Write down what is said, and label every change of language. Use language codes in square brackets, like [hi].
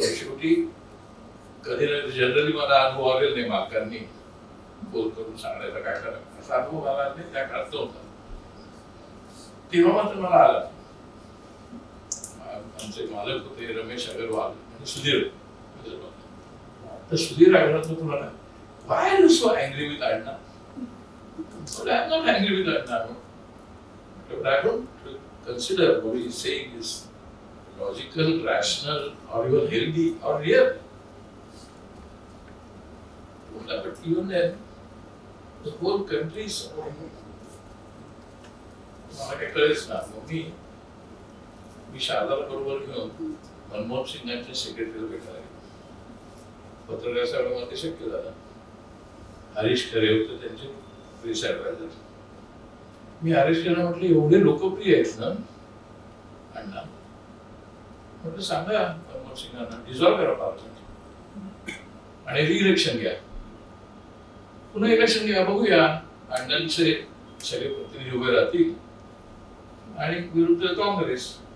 [mr] शेवटी कधी जनरली मला अनुभव आलेला नाही मालकांनी फोन करून सांगायला काय करायचं असा अनुभव आला नाही त्या काळात नव्हता. तेव्हा मात्र मला आला. आमचे मालक होते रमेश अगरवाल आणि सुधीर अगरवाल. तर सुधीर अगरवाल तुम्हाला why are you so angry with Adnan? [en] But I'm not angry with Adnan. But I don't consider what he is saying is logical, rational, or even healthy, or real. But even then, the whole country is supporting him. [mr] मला काही कळेच ना. मग मी शारदाला बरोबर घेऊन मनमोहन सिंगांच्या सेक्रेटरीला भेटायला गेलो. पत्रकार साहेब मला ते शक्य झालं. हरीश खरे होते त्यांचे प्रेस ऍडवायझर. मी हरीश खरे म्हटलं एवढे लोकप्रिय आहेत ना अण्णा, म्हटलं सांगा मनमोहन सिंगांना डिझॉल्व करा पार्लमेंट आणि रिइलेक्शन घ्या, पुन्हा इलेक्शन घ्या, बघूया अण्णांचे सगळे प्रतिनिधी उभे राहतील आणि विरुद्ध काँग्रेस.